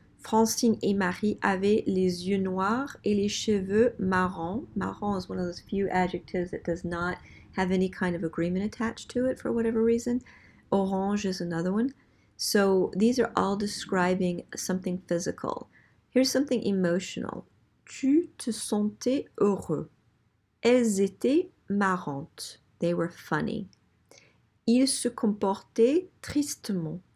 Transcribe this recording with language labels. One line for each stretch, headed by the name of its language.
French: Francine et Marie avaient les yeux noirs et les cheveux marrons.
English: Marron is one of those few adjectives that does not have any kind of agreement attached to it for whatever reason. Orange is another one. So these are all describing something physical. Here's something emotional.
French: Tu te sentais heureux. Elles étaient marrantes.
English: They were funny.
French: Il se comportait tristement.